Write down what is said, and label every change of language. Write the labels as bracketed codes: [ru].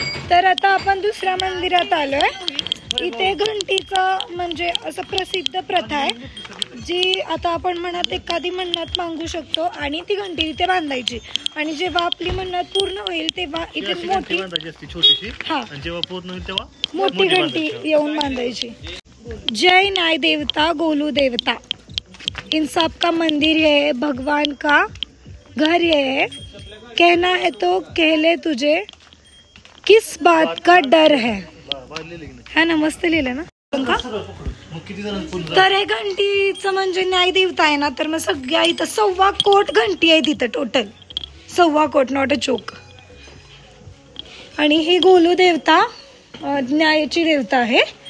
[mr] तर आता आपण दुसऱ्या मंदिरात आलोय. इथे घंटीचं म्हणजे असं प्रसिद्ध प्रथा आहे जी आता आपण म्हणत एखादी मन्नत मागू शकतो आणि ती घंटी इथे बांधायची आणि जेव्हा आपली मन्नत पूर्ण होईल तेव्हा इथे मोठी छोटीशी हा जेव्हा पूर्ण होईल तेव्हा मोठी घंटी येऊन बांधायची. [hi] जय न्याय देवता गोलू देवता, इंसाफ का मंदिर है, भगवान का घर है, कहना है तो कह ले तुझे, किस बात का डर है ना. [mr] मस्त लिहिलं ना. तर हे घंटीचं म्हणजे न्याय देवता आहे ना, तर मग सगळ्या इथं 1.25 कोट घंटी आहे तिथं टोटल. 1.25 कोट, [en] Not a choke. [mr] आणि ही गोलू देवता न्यायाची देवता आहे.